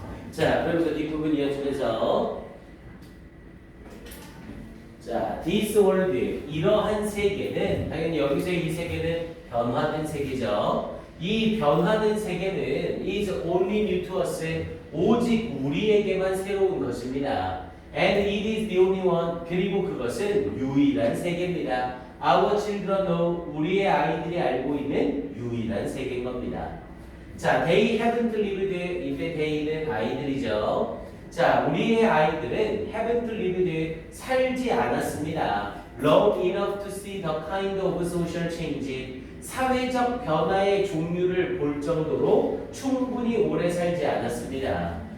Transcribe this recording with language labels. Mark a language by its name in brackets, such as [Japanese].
[Korean] 자, 그러면서 뒷부분 이어지면서 자, [English] this world, [Korean] 이러한 세계는, 당연히 여기서 이 세계는 변화된 세계죠. 이 변화된 세계는 [English] is only new to us, [Korean] 오직 우리에게만 새로운 것입니다. [English] And it is the only one, [Korean] 그리고 그것은 유일한 세계입니다. [English] Our children know, [Korean] 우리의 아이들이 알고 있는 유일한 세계인 겁니다. 자, [English] they haven't lived, [Korean] 이때 they는 아이들이죠. 자, 우리의 아이들은 [English] haven't lived, [Korean] 살지 않았습니다. [English] long enough to see the kind of social change, [Korean] 사회적 변화의 종류를 볼 정도로 충분히 오래 살지 않았습니다.